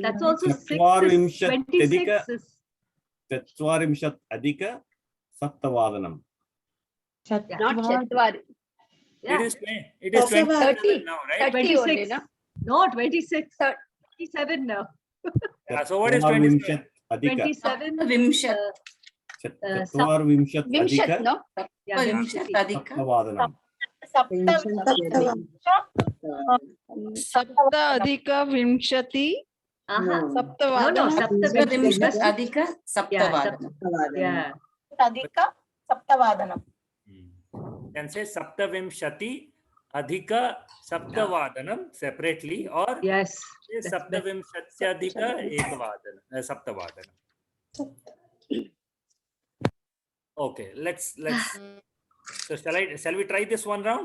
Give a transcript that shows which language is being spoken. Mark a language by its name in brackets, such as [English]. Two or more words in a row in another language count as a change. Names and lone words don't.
[English] That's also 6 is 26 is [Sanskrit] Chatvarimshat adhika saptavadanam. [English] Not Chatvari. Yeah. It is 30 now, right? 26. only, no? No, 26. 27 now. Yeah, so what is 27? 27. [Sanskrit] Vimshat. Chatvarvimshat Vimshat, adhika [English] no? Yeah, [Sanskrit] Vimshat adhika. saptavadanam. Sapta adhika vimshati. [English] No, [Sanskrit] Saptavadanam. Vimshat adhika saptavadanam. [English] Yeah. [Sanskrit] Adhika Saptavadanam. [English] Can say [Sanskrit] Saptavimshati Adhika Saptavadanam [English] separately, or Yes. [Sanskrit] Saptavimshatyadhika Ekavadanam, Saptavadanam. [English] Okay, let's. So shall we try this one round?